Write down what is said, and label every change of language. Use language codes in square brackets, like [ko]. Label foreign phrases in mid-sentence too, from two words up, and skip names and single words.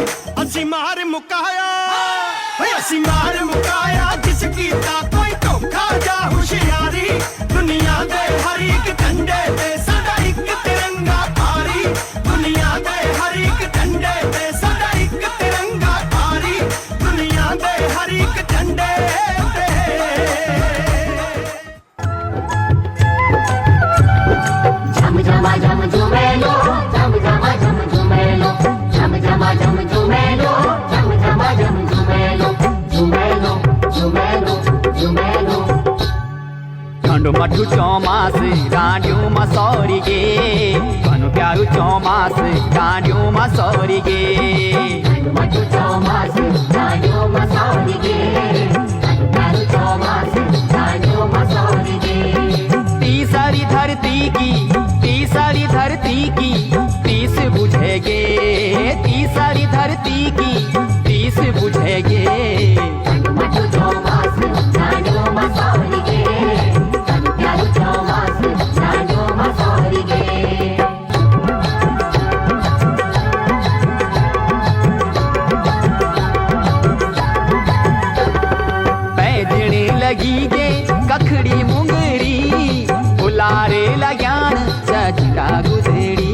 [pa] ਅਸੀ ਮਾਰ ਮੁਕਾਇਆ, ਓਏ ਅਸੀ ਮਾਰ ਮੁਕਾਇਆ ਜਿਸ ਕੀਤਾ ਕੋਈ ਧੋਖਾ ਜਾ ਹੁਸ਼ਿਆਰੀ। ਦੁਨੀਆ ਦੇ ਹਰ ਇੱਕ ਝੰਡੇ ਤੇ ਸਾਡਾ ਇੱਕ ਤਿਰੰਗਾ ਭਾਰੀ। ਦੁਨੀਆ ਦੇ ਹਰ ਇੱਕ ਝੰਡੇ ਤੇ ਸਾਡਾ ਇੱਕ ਤਿਰੰਗਾ ਭਾਰੀ। ਦੁਨੀਆ ਦੇ ਹਰ ਇੱਕ ਝੰਡੇ ਤੇ। [gbm] झम झमा झम झुमेलो, झम झमा झम झुमेलो, झम झमा झम झुमेलो, झम झमा झम झुमेलो, झुमेलो झुमेलो झुमेलो। ठंडो मठु चौमास डांडियों में सौरी गे, कनु प्यारू चौमास डांडियों में सौरी गे। मधु चौमास जानियो मसौरी गे, प्यारू चौमास जानियो मसौरी गे। तीसरी धरती की, तीसरी धरती की तीस बुझेगे। तीसरी धरती की तीस बुझेगे। मधु चौमास जानियो मसौरी गे, प्यारू चौमास जानियो मसौरी गे। पैदने लगी गे कखड़ी मुंगरी, बुलारे लगान चचका गुजरी।